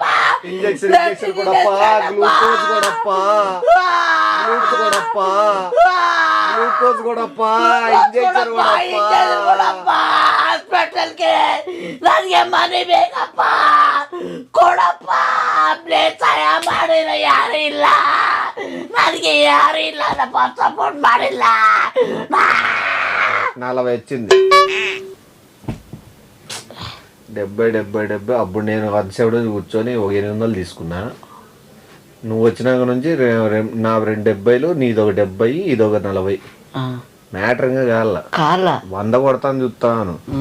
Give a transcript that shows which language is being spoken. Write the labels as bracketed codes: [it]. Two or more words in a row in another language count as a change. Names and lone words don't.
[kn] ಇಂಜೆಕ್ಷನ್ ಕೊಡಪ್ಪ, ಗ್ಲೂಕೋಸ್ ಕೊಡಪ್ಪ, ಗ್ಲೂಕೋಸ್ ಕೊಡಪ್ಪ, ಇಂಜೆಕ್ಷನ್ ಕೊಡಪ್ಪ. ಹಾಸ್ಪಿಟಲ್ಗೆ ನನಗೆ ಮನೆ ಬೇಕಪ್ಪ, ಕೊಡಪ್ಪ. ಪ್ಲೇಸ್ ಸಹಾಯ ಮಾಡಿಲ್ಲ, ಯಾರು ಇಲ್ಲ, ನನಗೆ ಯಾರು ಇಲ್ಲ, ಸಪೋರ್ಟ್ ಮಾಡಿಲ್ಲ. [te] 40 వచ్చింది. 70 అప్పుడు నేను వన్సేపుడు కూర్చొని ఒక 800 తీసుకున్నా. నువ్వు వచ్చినాక నుంచి నా 2 70, నీదొక 70, ఇదొక 40. మ్యాటర్ ఇంకా కాల 100 కొడతాను చూస్తాను.